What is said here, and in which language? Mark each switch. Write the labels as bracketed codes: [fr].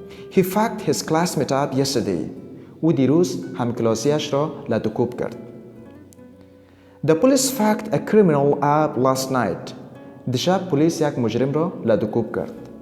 [en] He fucked his classmate up yesterday. [fa] او دیروز همکلاسیش را لطکوب کرد. [en] The police fucked a criminal up last night. [fa] دیشب پلیس یک مجرم را لطکوب کرد.